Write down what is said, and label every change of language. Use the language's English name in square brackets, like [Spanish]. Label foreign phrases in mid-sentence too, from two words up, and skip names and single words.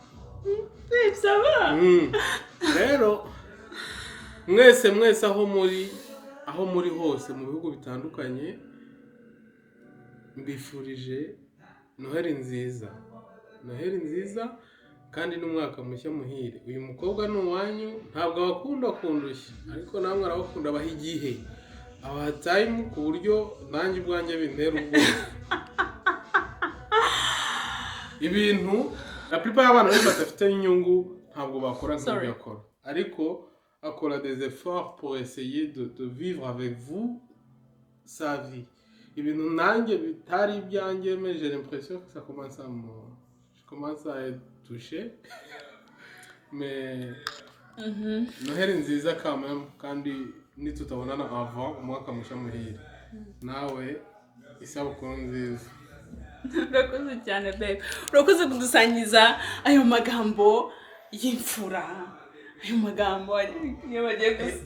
[Kinyarwanda] rero mwese aho muri hose mu bihugu bitandukanye mbifurije Noheli nziza kandi n'umwaka mushya muhire. Uyu mukobwa ni uwanyu ntabwo abakunda kundushya ariko namwe arabakunda abaha igihe abaha time ku buryo nanjye ubwanjye bintera ubwoba ibintu [French] la plupart [Kinyarwanda] y'abana benshi badafite inyungu ntabwo bakora nk'ibyo akora ariko akora [French] des efforts pour essayer de vivre avec vous sa vie. [Kinyarwanda] Ibintu nanjye bitari ibyanjye [French] mais j'ai l'impression que ça commence à être touché mais [Kinyarwanda] Noheli nziza [French] quand même [Kinyarwanda] kandi nitutabonana avant umwaka mushya muhire nawe isabukuru nziza. Urakoze cyane babe, urakoze kudusangiza ayo magambo y'imfura, ayo magambo niyo bagiye gusa